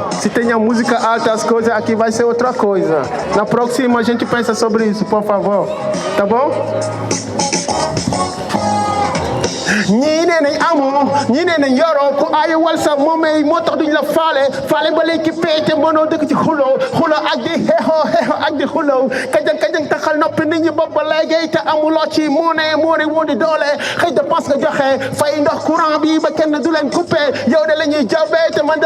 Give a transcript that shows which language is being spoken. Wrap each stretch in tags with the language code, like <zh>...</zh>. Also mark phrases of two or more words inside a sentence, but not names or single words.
<pt>Se tem a música alta, as coisas aqui vai ser outra coisa. Na próxima a gente pensa sobre isso, por favor. Tá bom?</pt> <wo>Ñine nañ amoo ñine nañ yoroo ku ay wal sa moomee moo tax duñ la faale ba léegi péete mënoo dëkk ci xuloo ak di xeexoo ak di xuloo kajang taxal noppi nit ñi bopp ba léegi te amuloo ci moo ne woo di doole xëy dépense nga joxe fay ndox courant bi ba kenn du leen coupé yow de la ñuy jawbee te man dal</wo>